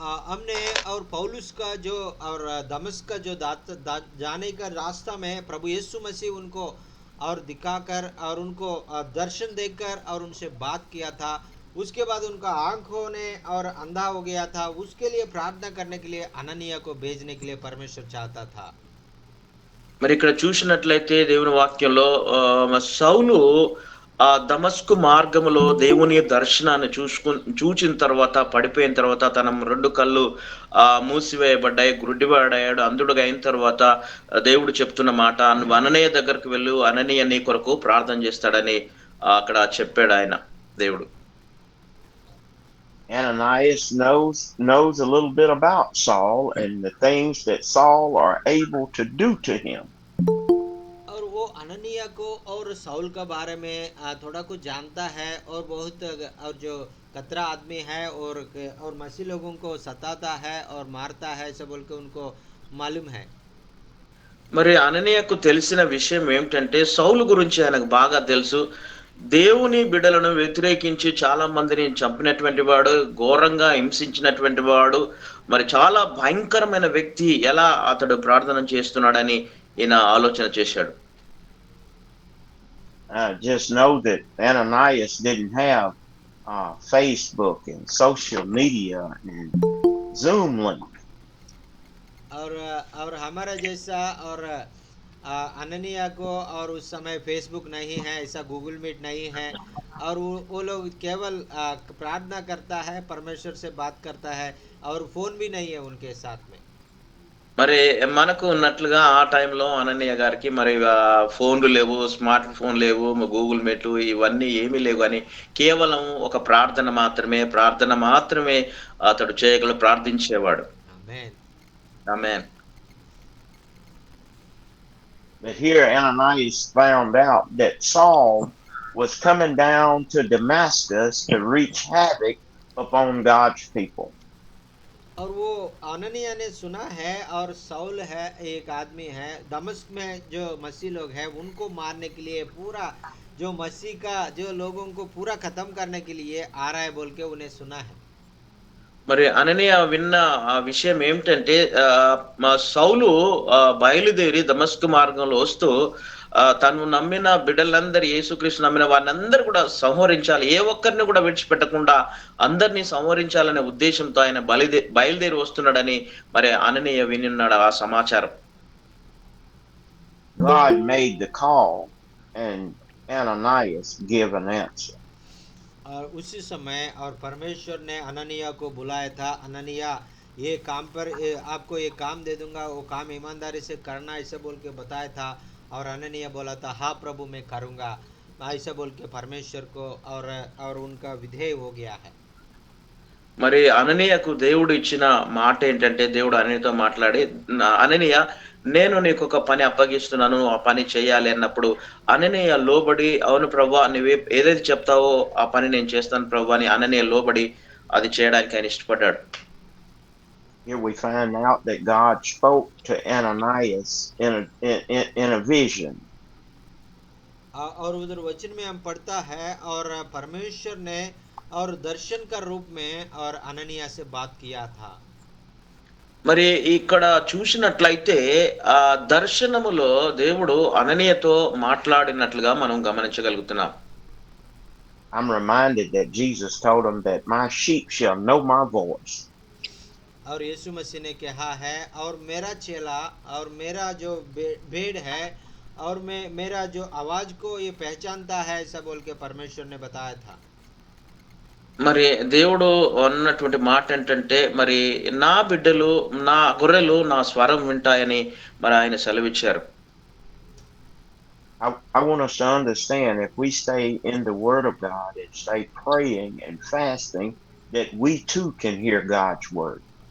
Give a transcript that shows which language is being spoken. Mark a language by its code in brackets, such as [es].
[hi] हमने और पौलुस का जो और दमिश्क का जो जाने का रास्ता में प्रभु यीशु मसीह उनको और दिखाकर और उनको दर्शन देकर और उनसे बात किया था। उसके बाद उनका आंखों ने और अंधा हो गया था, उसके लिए प्रार्थना करने के लिए अननिया को भेजने के लिए परमेश्वर चाहता था। [te] మరి ఇక్కడ చూసినట్లయితే దేవుని వాక్యంలో సౌలు ఆ దమస్కు మార్గములో దేవుని దర్శనాన్ని చూచిన తర్వాత పడిపోయిన తర్వాత తన 2 కళ్ళు మూసివేయబడ్డాయి, గుడ్డివాడయ్యాడు, అంధుడుగా అయిన తర్వాత దేవుడు చెప్తున్న మాట, నువ్వు అననీయ దగ్గరకు వెళ్ళు, అననీయ నీ కొరకు ప్రార్థన చేస్తాడని అక్కడ చెప్పాడు ఆయన దేవుడు. [en] Ananias knows a little bit about Saul and the things that Saul are able to do to him. [hi] और वो अननिया को और साउल का बारे में थोड़ा कुछ जानता है और बहुत और जो कतरा आदमी है और मसीह लोगों को सताता है और मारता है, ऐसा बोल के उनको मालूम है। [te] మరి అననీయకు తెలిసిన విషయం ఏమిటంటే సౌలు గురించి ఆయనకు బాగా తెలుసు. దేవుని బిడ్డలను వ్యతిరేకించి చాలా మందిని చంపినటువంటి వాడు, ఘోరంగా హింసించినటువంటి వాడు, మరి చాలా భయంకరమైన వ్యక్తి, ఎలా అతడు ప్రార్థన చేస్తున్నాడని ఈయన ఆలోచన చేశాడు. [en] Just know that Ananias didn't have Facebook and social media and Zoom link. [hi] और हमारा जैसा और अननिया को और उस समय फेसबुक नहीं है, ऐसा गूगल मीट नहीं है, और वो लोग केवल प्रार्थना करता है, परमेश्वर से बात करता है, और फोन भी नहीं है उनके साथ में। [te] మరి మనకు ఉన్నట్లుగా ఆ టైంలో అననీయ గారికి మరి ఫోన్లు లేవు, స్మార్ట్ ఫోన్ లేవు, గూగుల్ మీట్ ఇవన్నీ ఏమీ లేవు, కానీ కేవలం ఒక ప్రార్థన మాత్రమే అతడు చేయగల ప్రార్థించేవాడు. ఆమేన్. ఆమేన్. [en] But here Ananias found out that Saul was coming down to Damascus to wreak havoc upon God's people. [hi] और वो अननिया ने सुना है और साउल है एक आदमी है दमिश्क में, जो मसीह लोग हैं उनको मारने के लिए पूरा जो मसीह का जो लोगों को पूरा खत्म करने के लिए आ रहा है बोल के उन्हें सुना है। [te] మరి అననీయ విన్న ఆ విషయం ఏమిటంటే సౌలు బయలుదేరి దమస్కు మార్గంలో వస్తూ తను నమ్మిన బిడ్డలందరూ, యేసుక్రీస్తు నమ్మిన వారిని కూడా సంహరించాలి, ఏ ఒక్కరిని కూడా విడిచిపెట్టకుండా అందరినీ సంహరించాలనే ఉద్దేశంతో ఆయన బయలుదేరి వస్తున్నాడని మరి అననీయ వినిన్నాడు ఆ సమాచారం. [en] God made the call and Ananias give an answer. [hi] और उसी समय और परमेश्वर ने अननिया को बुलाया था, अननिया ये काम पर आपको ये काम दे दूंगा, वो काम ईमानदारी से करना, ऐसे बोल के बताया था। और अननिया बोला था हाँ प्रभु मैं करूँगा, ऐसा बोल के परमेश्वर को और उनका विधेय हो गया है। [te] మరి అననీయకు దేవుడు ఇచ్చిన మాట ఏంటంటే దేవుడు అననీయతో మాట్లాడి అననీయ నేను నీకు ఒక పని అప్పగిస్తున్నాను ఆ పని చేయాలి అన్నప్పుడు అననీయ లోబడి అవును ప్రభువా నువ్వు ఏదైతే చెప్తావో ఆ పని నేను చేస్తాను ప్రభువా అని అననీయ లోబడి అది చేయడానికి ఆయన ఇష్టపడ్డాడు. [en] Here we find out that God spoke to Ananias in a vision. [hi] और उधर वचन में हम पढ़ता है और परमेश्वर ने और दर्शन का रूप में और अननिया से बात किया था। [te] మరి ఇక్కడ చూసినట్లయితే ఆ దర్శనములో దేవుడు అననీయతో మాట్లాడినట్లుగా మనం గమనించగలుగుతున్నాం. [en] I'm reminded that Jesus told him that my sheep shall know my voice. [hi] और यीशु मसीह ने कहा है और मेरा चेला और मेरा जो भेड़ है और मेरा जो आवाज को ये पहचानता है, ऐसा बोल के परमेश्वर ने बताया था। [te] మరి దేవుడు అన్నటువంటి మాట ఏంటంటే మరి నా బిడ్డలు నా గొర్రెలు నా స్వరం వింటాయని మరి ఆయన సెలవిచ్చారు. [en] I want us to understand if we stay in the Word of God and stay praying and fasting, that we too can hear God's Word.